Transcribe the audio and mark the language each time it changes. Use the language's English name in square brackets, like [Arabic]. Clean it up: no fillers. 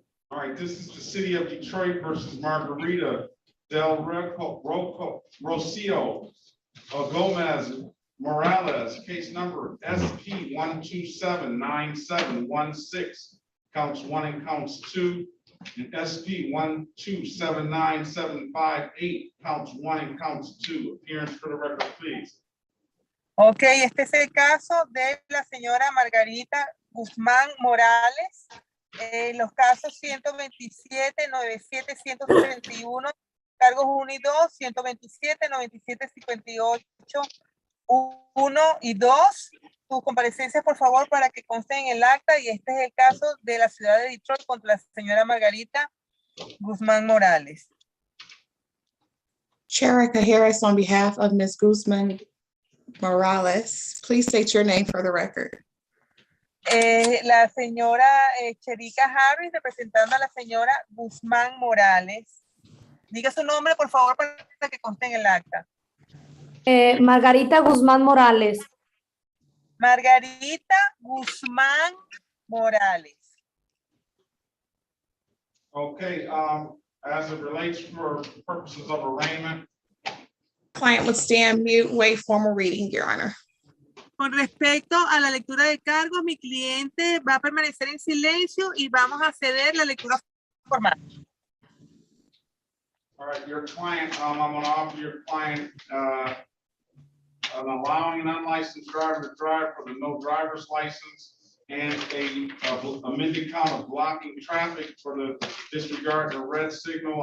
[English] All right, this is the city of Detroit versus Margarita Del Rocio Gomez Morales, case number SP 1279716, counts 1 and counts 2, and SP 1279758, counts 1 and counts 2. Appearance for the record, please. [Spanish] Ok, este es el caso de la señora Margarita Guzmán Morales. Los casos 127, 97, 161, cargos 1 y 2, 127, 97, 58, 1 y 2. Sus comparecencias, por favor, para que consten en el acta. Y este es el caso de la ciudad de Detroit contra la señora Margarita Guzmán Morales. [English] Cherica Harris on behalf of Ms. Guzman Morales. Please state your name for the record. [Spanish] La señora Cherica Harris, representando a la señora Guzmán Morales. Diga su nombre, por favor, para que conste en el acta. Margarita Guzmán Morales. Margarita Guzmán Morales. [English] Okay, as it relates for purposes of arraignment, Client would stand mute, wait formal reading, Your Honor. [Spanish] Con respecto a la lectura de cargos, mi cliente va a permanecer en silencio y vamos a ceder la lectura formal. [English] all right, your client, I'm gonna offer your client, allowing an unlicensed driver to drive for the no driver's license and a amended count of blocking traffic for the disregard of red signal.